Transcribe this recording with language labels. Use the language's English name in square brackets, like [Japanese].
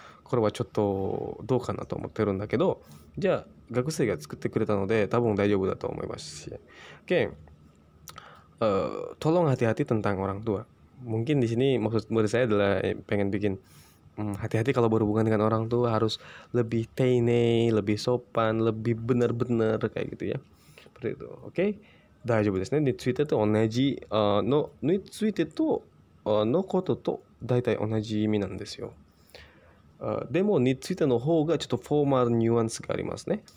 [Japanese] これはちょっとどうかなと思ってるんだけど、じゃあ学生が作ってくれたので多分大丈夫だと思いますし. [Indonesian] Oke. Tolong hati-hati tentang orang tua. Mungkin di sini maksud saya adalah pengen bikin hati-hati kalau berhubungan dengan orang tua, harus lebih teine, lebih sopan, lebih benar-benar kayak gitu ya. Seperti itu. Oke. [Japanese] 大丈夫ですね。についてと同じについてとのことと大体同じ意味なんですよ。でもについての方がちょっとフォーマルニュアンスがありますね。